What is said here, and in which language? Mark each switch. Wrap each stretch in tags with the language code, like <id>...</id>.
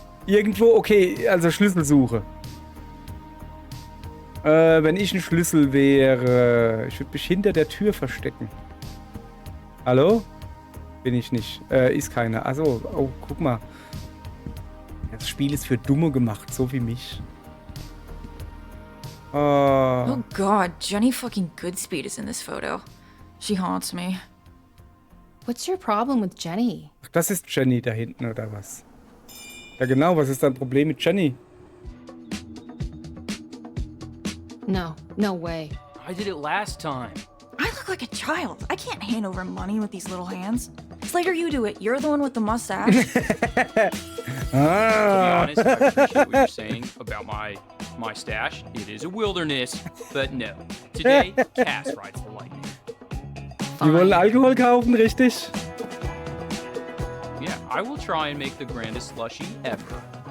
<de>Irgendwo, okay, also Schlüsselsuche. Wenn ich ein Schlüssel wäre, ich würde mich hinter der Tür verstecken. Hallo? Bin ich nicht. Ist keiner. Also, oh, guck mal. Das Spiel ist für Dumme gemacht, so wie mich.</de> <en>Oh god, Jenny fucking Goodspeed is in this photo. She haunts me. What's your problem with Jenny?</en> <de>Ach, das ist Jenny da hinten, oder was? Ja genau, was ist dein Problem mit Jenny?</de> <en>No, no way. I did it last time. I look like a child. I can't hand over money with these little hands. Slater, you do it. You're the one with the mustache. Ah. To be honest, I appreciate what you're saying about my stash. It is a wilderness, but no. Today, Cass rides the lightning.</en> <de>Die wollen Alkohol kaufen, richtig?</de> <en>Yeah, I will try and make the grandest slushy ever.</en>